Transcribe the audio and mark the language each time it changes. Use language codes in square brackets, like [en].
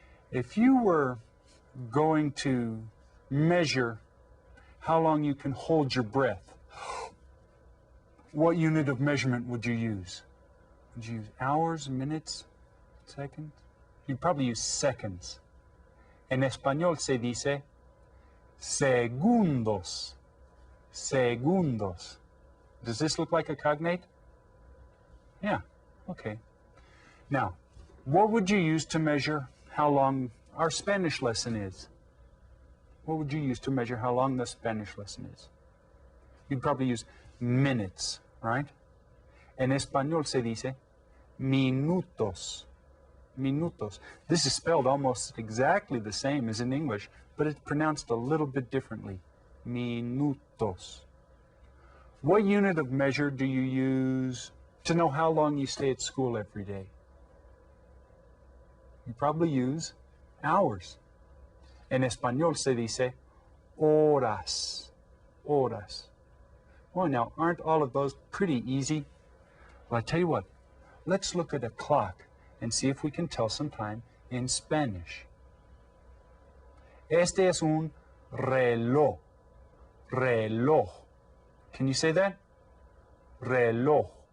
[en] If you were going to measure how long you can hold your breath, what unit of measurement would you use? Would you use hours, minutes, seconds? You'd probably use seconds. [es] En español se dice segundos. Segundos. [en] Does this look like a cognate? Yeah, okay. Now, what would you use to measure how long our Spanish lesson is? What would you use to measure how long the Spanish lesson is? You'd probably use minutes, right? [es] En español se dice minutos. Minutos. [en] This is spelled almost exactly the same as in English, but it's pronounced a little bit differently. Minutos. What unit of measure do you use to know how long you stay at school every day? You probably use hours. [es] En español se dice horas. Horas. [en] Well, now, aren't all of those pretty easy? Well, I tell you what, let's look at a clock and see if we can tell some time in Spanish. [es] Este es un reloj. Reloj. [en] Can you say that? [es] Reloj.